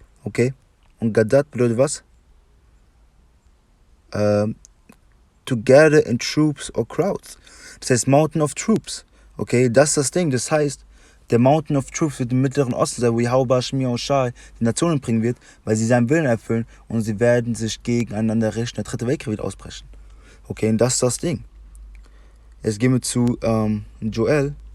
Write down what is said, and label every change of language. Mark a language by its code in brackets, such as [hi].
[de] Okay, und Gerttet bedeutet was? [en] To gather in troops or crowds. [de] Das heißt Mountain of Troops. Okay, das ist das Ding. Das heißt, der Mountain of Troops wird im Mittleren Osten sein, wo YAHAWAH die Nationen bringen wird, weil sie seinen Willen erfüllen und sie werden sich gegeneinander richten. Der dritte Weltkrieg wird ausbrechen. Okay, und das ist das Ding. Jetzt gehen wir zu Joel.